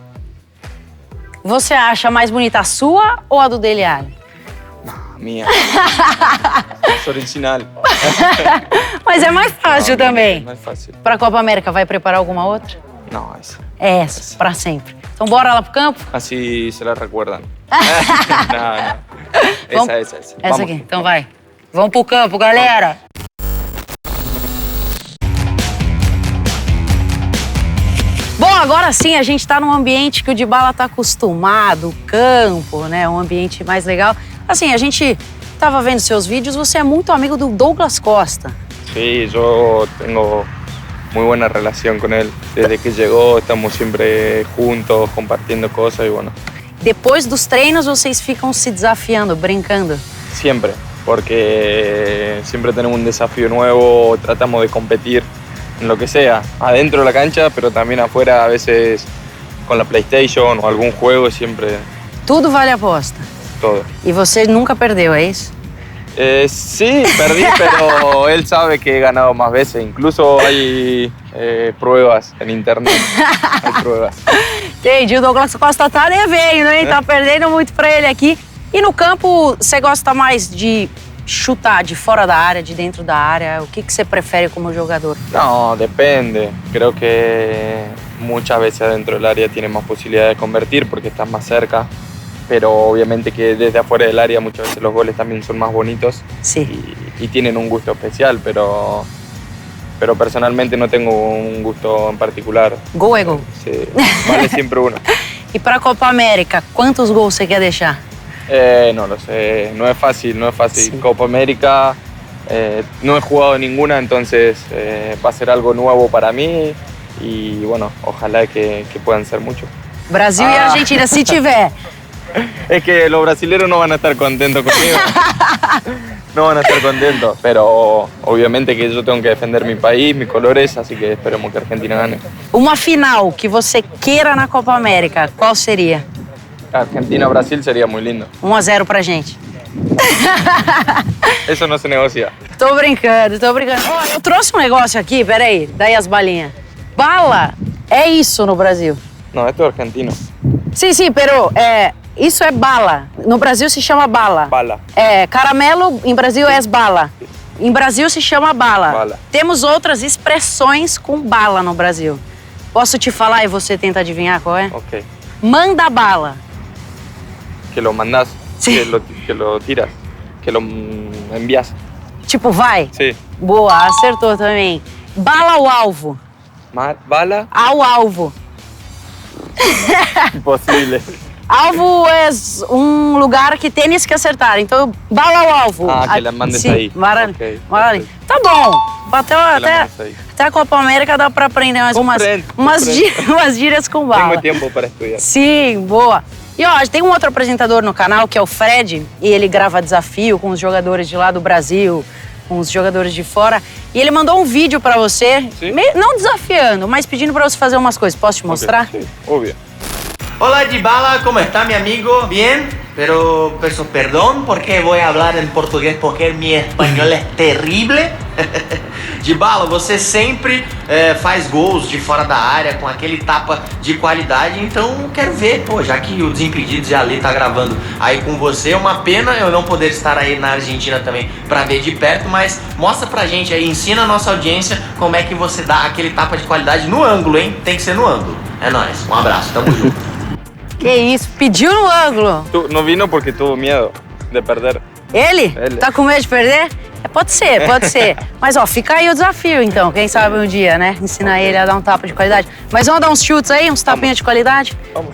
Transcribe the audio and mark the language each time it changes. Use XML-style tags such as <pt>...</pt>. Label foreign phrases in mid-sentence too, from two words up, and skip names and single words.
<pt>Você acha mais bonita a sua ou a do Dele Alli? Minha. É original. Mas é mais fácil também. Mais fácil. Pra Copa América, vai preparar alguma outra? Não, essa. É essa, pra sempre. Então bora lá pro campo?</pt> <es>Assim se la recuerdan.</es> <pt>Não. Essa. Essa aqui, então vai. Vamos pro campo, galera. Bom, agora sim, a gente tá num ambiente que o Dybala tá acostumado, campo, né? Um ambiente mais legal. Assim, a gente tava vendo seus vídeos, você é muito amigo do Douglas Costa.</pt> <es>Sí, yo tengo muy buena relación con él. Desde que llegó estamos siempre juntos, compartiendo cosas y bueno.</es> <pt>Depois dos treinos, vocês ficam se desafiando, brincando?</pt> <es>Siempre, porque siempre tenemos un desafío nuevo, tratamos de competir en lo que sea, adentro de la cancha, pero también afuera, a veces con la PlayStation o algún juego, siempre...</es> <pt>Tudo vale a aposta?</pt> <es>Todo.</es> <pt>E você nunca perdeu, é isso?</pt> <es>Sí, perdí, pero él sabe que he ganado más veces. Incluso hay pruebas en internet. Hay pruebas.</es> <pt>Entendi, o Douglas Costa tá devendo, hein? Tá perdendo muito pra ele aqui. E no campo, você gosta mais de chutar de fora da área, de dentro da área? O que você prefere como jogador?</pt> <es>No, depende. Creo que muchas veces adentro del área tienes más posibilidad de convertir porque estás más cerca. Pero obviamente que desde afuera del área muchas veces los goles también son más bonitos y tienen un gusto especial, pero personalmente no tengo un gusto en particular.</es> <pt>Gol é gol.</pt> <es>Sí, vale siempre uno.</es> <pt>E para a Copa América, quantos gols você quer deixar?</pt> <es>No lo sé, no es fácil. Sí. Copa América, no he jugado ninguna, entonces va a ser algo nuevo para mí y bueno, ojalá que puedan ser muchos.</es> <pt>Brasil e Argentina, se tiver.</pt> <es>Es que los brasileños no van a estar contentos conmigo. No van a estar contentos, pero obviamente que yo tengo que defender mi país, mis colores, así que esperemos que Argentina gane.</es> <pt>Uma final que você queira na Copa América, qual seria?</pt> <es>Argentina-Brasil sería muy lindo.</es> <pt>1-0 pra gente.</pt> <es>Eso no se negocia.</es> <pt>Tô brincando. Ó, eu trouxe um negócio aqui, peraí, daí as balinhas. Bala é isso no Brasil.</pt> <es>No, esto es argentino.</es> <pt>Sim, pero isso é bala. No Brasil se chama bala. Bala. Caramelo em Brasil é bala. Em Brasil se chama bala. Bala. Temos outras expressões com bala no Brasil. Posso te falar e você tenta adivinhar qual é? Ok. Manda bala.</pt> <es>Que lo mandas, Sí. que lo tiras, que lo envías.</es> <pt>Tipo, vai.</pt> <es>Sí.</es> <pt>Boa, acertou também. Bala ao alvo. Bala. Ao alvo.</pt> <es>Imposible.</es> <pt>Alvo é um lugar que tênis que acertar. Então, bala ao alvo.</pt> <es>Que la mandes</es> <pt>Sim, aí. Mara... Ok, Mara... perfeito. Tá bom. Bateu</pt> <es>Que la</es> <pt>até</pt> <es>mandes aí.</es> <pt>a Copa América, dá pra aprender mais Compreendo. umas gírias com bala.</pt> <es>Tengo tiempo para estudiar.</es> <pt>Sim, boa. E ó, tem um outro apresentador no canal que é o Fred, e ele grava desafio com os jogadores de lá do Brasil, com os jogadores de fora. E ele mandou um vídeo pra você, Sim. não desafiando, mas pedindo pra você fazer umas coisas. Posso te mostrar?</pt> <es>Sí, obvio. Hola Dybala, ¿cómo está mi amigo? Bien, pero perdón porque voy a hablar en portugués porque mi espanhol é terrible.</es> <pt>Dybala, você sempre faz gols de fora da área com aquele tapa de qualidade, então quero ver, pô, já que o Desimpedidos já ali tá gravando aí com você, é uma pena eu não poder estar aí na Argentina também pra ver de perto, mas mostra pra gente aí, ensina a nossa audiência como é que você dá aquele tapa de qualidade no ângulo, hein? Tem que ser no ângulo. É nóis, um abraço, tamo junto. Que isso, pediu no ângulo.</pt> <es>No vino porque tuvo miedo de perder.</es> <pt>Ele? Ele. Tá com medo de perder? Pode ser, pode ser. Mas ó, fica aí o desafio então, quem sabe um dia, né? Ensinar ele a dar um tapa de qualidade. Mas vamos dar uns chutes aí, uns tapinhas de qualidade? Vamos.</pt>